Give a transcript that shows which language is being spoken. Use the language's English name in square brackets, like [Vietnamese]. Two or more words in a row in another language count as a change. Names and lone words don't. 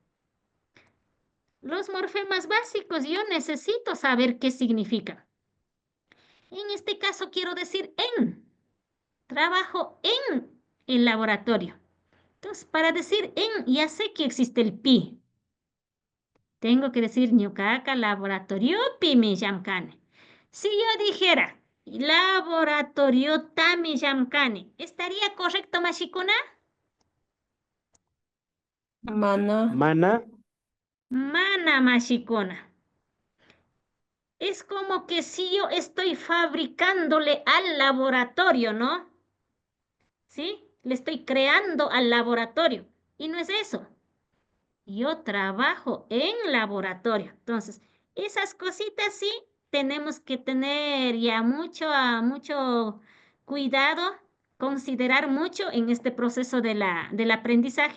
[Spanish] Los morfemas básicos yo necesito saber qué significan. En este caso quiero decir en. Trabajo en el laboratorio. Entonces, para decir en, ya sé que existe el pi. Tengo que decir [Quechua] ñuqaqa laboratoriopi mi llamkani. [Spanish] Si yo dijera [Quechua] laboratoriota llamkani, [Spanish] ¿estaría correcto, mashikuna? [Quechua] Mana. Mana, mashikuna. [Spanish] Es como que si yo estoy fabricándole al laboratorio, ¿no? ¿Sí? Le estoy creando al laboratorio. Y no es eso. Yo trabajo en laboratorio. Entonces, esas cositas sí tenemos que tener ya mucho cuidado, considerar mucho en este proceso del aprendizaje.